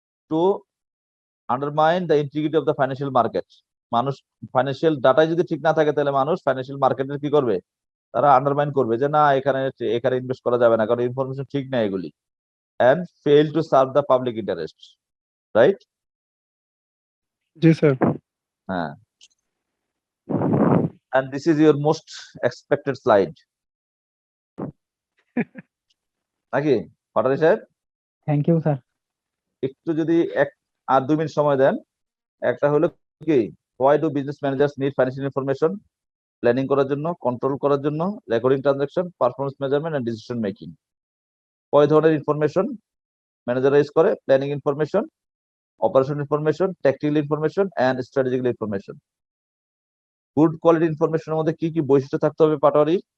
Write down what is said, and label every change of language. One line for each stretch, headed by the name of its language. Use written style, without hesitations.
English: To undermine the integrity of the financial market.
Bangla: মানুষ financial ডাটাই যদি ঠিক না থাকে, তাহলে মানুষ ফাইন্যান্সিয়াল মার্কেটের কি করবে? তারা আন্ডারমাইন করবে যে না, এখানে ইনভেস্ট করা যাবে না, কারণ ইনফরমেশন ঠিক না এগুলি,
English: and fail to serve the public interest, right?
Bangla: G sir.
English: And this is your most expected slide,
Bangla: নাকি
English: পাটারি সাহেব? Thank you sir.
Bangla: একটু যদি 2 মিনিট সময় দেন। একটা হলো কি,
English: why do business managers need financial information?
Bangla: Planning করার জন্য, কন্ট্রোল করার জন্য, recording transaction, performance measurement and decision making. কয় ধরনের ইনফরমেশন ম্যানেজার ইউজ করে? Planning information, operation information, technical information and strategical information. Good quality ইনফরমেশনের মধ্যে কি কি বৈশিষ্ট্য থাকতে হবে পাটোয়ারি?